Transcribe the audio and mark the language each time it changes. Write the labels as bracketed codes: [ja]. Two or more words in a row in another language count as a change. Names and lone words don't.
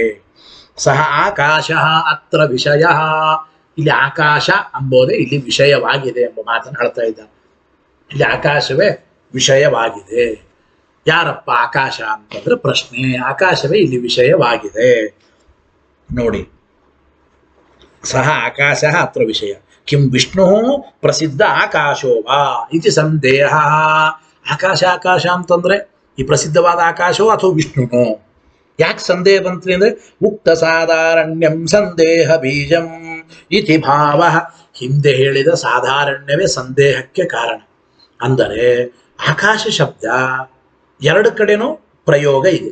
[sa] ಸಹ ಆಕಾಶ ಅತ್ರ ವಿಷಯ, [kn] ಇಲ್ಲಿ ಆಕಾಶ ಅಂಬೋದೇ ಇಲ್ಲಿ ವಿಷಯವಾಗಿದೆ ಎಂಬ ಮಾತನ್ನು ಹೇಳ್ತಾ ಇದ್ದಾನೆ. ಇಲ್ಲಿ ಆಕಾಶವೇ ವಿಷಯವಾಗಿದೆ. ಯಾರಪ್ಪ ಆಕಾಶ ಅಂತಂದ್ರೆ ಪ್ರಶ್ನೆ. ಆಕಾಶವೇ ಇಲ್ಲಿ ವಿಷಯವಾಗಿದೆ. ನೋಡಿ, [sa] ಸಹ ಆಕಾಶ ಅತ್ರ ವಿಷಯ ಕಿಂ ವಿಷ್ಣು ಪ್ರಸಿದ್ಧ ಆಕಾಶೋ ವಾ ಇತಿ ಸಂದೇಹ. [kn] ಆಕಾಶ ಅಂತಂದ್ರೆ ಈ ಪ್ರಸಿದ್ಧವಾದ ಆಕಾಶವೋ ಅಥವಾ ವಿಷ್ಣುನೋ? ಯಾಕೆ ಸಂದೇಹ ಬಂತ್ರಿ ಅಂದ್ರೆ, [sa] ಉಕ್ತ ಸಾಧಾರಣ್ಯಂ ಸಂದೇಹ ಬೀಜಂ ಇತಿ ಭಾವ. [kn] ಹಿಂದೆ ಹೇಳಿದ ಸಾಧಾರಣ್ಯವೇ ಸಂದೇಹಕ್ಕೆ ಕಾರಣ. ಅಂದರೆ ಆಕಾಶ ಶಬ್ದ ಎರಡು ಕಡೆನೂ ಪ್ರಯೋಗ ಇದೆ.